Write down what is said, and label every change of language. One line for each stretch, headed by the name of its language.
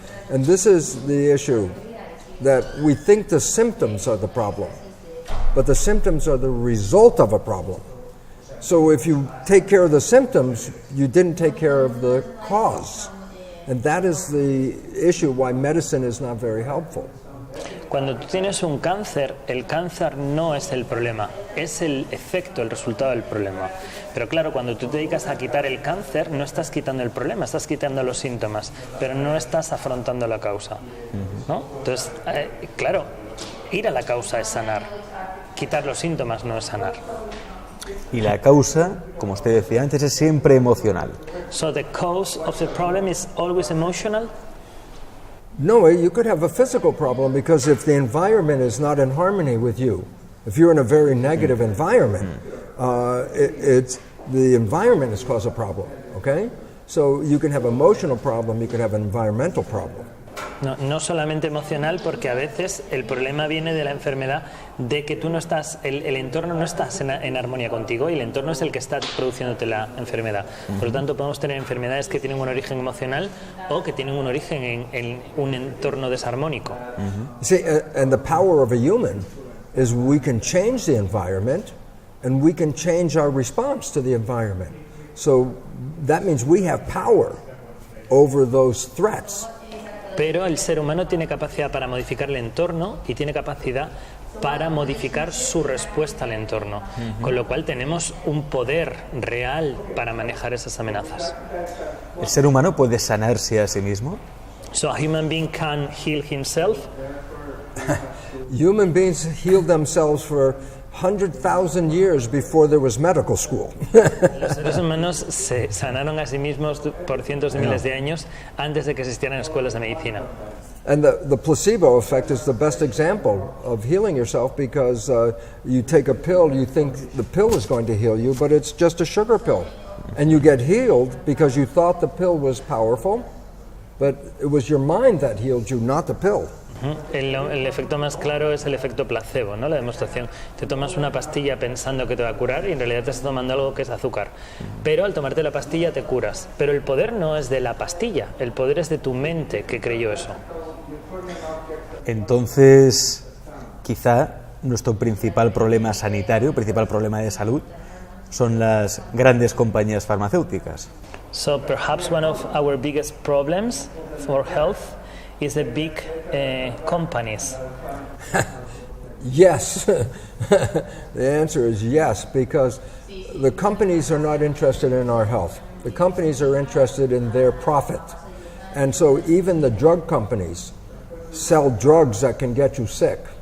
English: And this is the issue, that we think the symptoms are the problem, but the symptoms are the result of a problem. So if you take care of the symptoms, you didn't take care of the cause. And that is the issue why medicine is not very helpful.
Spanish: Cuando tú tienes un cáncer, el cáncer no es el problema, es el efecto, el resultado del problema. Pero claro, cuando tú te dedicas a quitar el cáncer, no estás quitando el problema, estás quitando los síntomas, pero no estás afrontando la causa, ¿no? Entonces, claro, ir a la causa es sanar, quitar los síntomas no es sanar. Y la causa, como usted decía antes, es siempre emocional.
English: So the cause of the problem is always emotional? No, you could have a physical problem because if the environment is not in harmony with you, if you're in a very negative environment, the environment has caused a problem, okay? So you can have emotional problem, you can have an environmental problem.
Spanish: No solamente emocional, porque a veces el problema viene de la enfermedad, de que tú no estás, el entorno no estás en armonía contigo y el entorno es el que está produciéndote la enfermedad. Por lo tanto, podemos tener enfermedades que tienen un origen emocional o que tienen un origen en un entorno desarmónico.
English: See, and the power of a human is we can change the environment and we can change our response to the environment. So that means we have power over those threats.
Spanish: Pero el ser humano tiene capacidad para modificar el entorno y tiene capacidad para modificar su respuesta al entorno, con lo cual tenemos un poder real para manejar esas amenazas. ¿El ser humano puede sanarse a sí mismo?
English: So a human being can heal himself. Human beings healed themselves for 100,000 years before there was medical school.
Spanish: Los seres humanos se sanaron a sí mismos por cientos de miles de años antes de que existieran escuelas de medicina.
English: And the placebo effect is the best example of healing yourself because you take a pill, you think the pill is going to heal you, but it's just a sugar pill. And you get healed because you thought the pill was powerful, but it was your mind that healed you, not the pill.
Spanish: El efecto más claro es el efecto placebo, ¿no? La demostración. Te tomas una pastilla pensando que te va a curar y en realidad te estás tomando algo que es azúcar. Pero al tomarte la pastilla te curas. Pero el poder no es de la pastilla, el poder es de tu mente que creyó eso. Entonces, quizá nuestro principal problema sanitario, principal problema de salud, son las grandes compañías farmacéuticas.
English: So perhaps one of our biggest problems for health is the big companies. Yes. The answer is yes, because the companies are not interested in our health. The companies are interested in their profit. And so even the drug companies sell drugs that can get you sick.